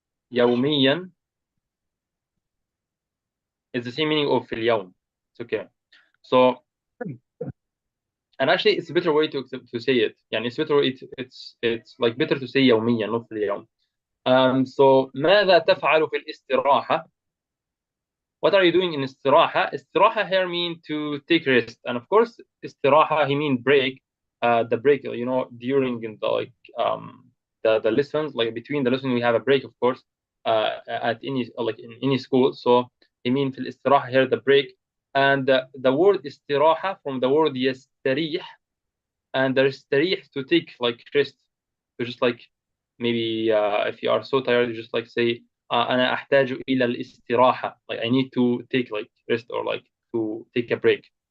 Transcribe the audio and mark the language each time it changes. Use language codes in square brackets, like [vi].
[en] يوميا is the same meaning of في اليوم. It's okay. So, and actually it's a better way to say it. يعني it's better, it's like better to say يوميا, not [ar] في اليوم. So ماذا تفعل في الاستراحة? [en] What are you doing in استراحة? استراحة here mean to take rest, and of course استراحة he mean break. The break, you know, during the like the lessons, like between the lessons we have a break, of course, at any like in any school. So he mean [ar] في الاستراحة [en] here the break, and the word استراحة from the word يستريح, and there is يستريح to take like rest, to just like maybe if you are so tired, you just like say [ar] أنا أحتاج إلى الاستراحة, [en] like I need to take like rest, or like to take a break.